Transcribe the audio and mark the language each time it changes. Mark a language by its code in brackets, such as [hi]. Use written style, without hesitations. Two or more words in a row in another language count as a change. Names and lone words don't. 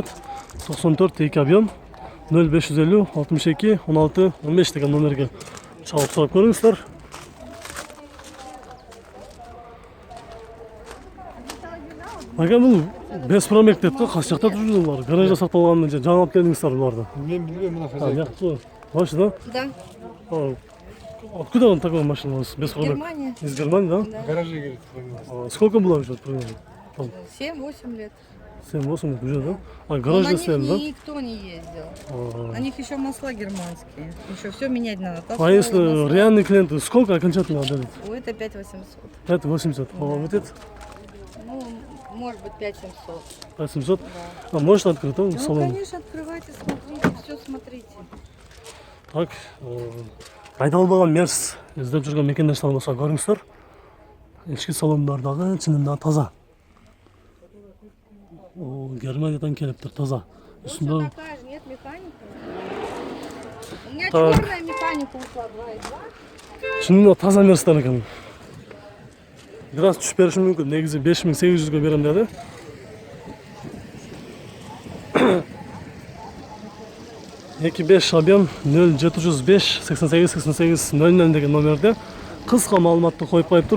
[ky] 94 объем 0550 62 16 15 деген номерге чалып сурап көрүңүздөр. Ага, бул [ru] без пробег [ky] дейт го, кайсы жакта турушулар? Гаражда сакталганын же жаңы алып келдиңиздер буларды? Мен билбейм мына хозяйка. Жакшы. [ru] Ваши, да? Да, Откуда он такой машина у вас без пробег? Германия. Из Германии, да? В гараже говорит. Сколько было уже примерно? 7-8 лет. 7-8 лет уже, да? А Но гараж на них стояли, да? никто не ездил. На них еще масла германские. Еще все менять надо. А Толстые если масла. реальный клиент, сколько окончательно отдадут? Ой, это 5800. 580. А вот это Ну, может быть 5700. 500. А может открыть, да, Ну, салон? конечно, открывайте, смотрите, все смотрите. Так, [ky] айдалбаган мерс издеп жүргөн мекендештер болсо көрүңүздөр. Ички салондар дагы чынында таза. Германиядан келиптир, таза. [ru] Лучше [ky] Үстүндө [ru] такая же, нет механики. У меня Так. черная механика ушла 2.2. [ky] чынында таза мерстер экен. Бир аз түшүп бериши мүмкүн. Негизи 5800 берем деди. Эки 5 объем 0705 88 88 00 деген номерде кыска маалыматты коюп коюптур.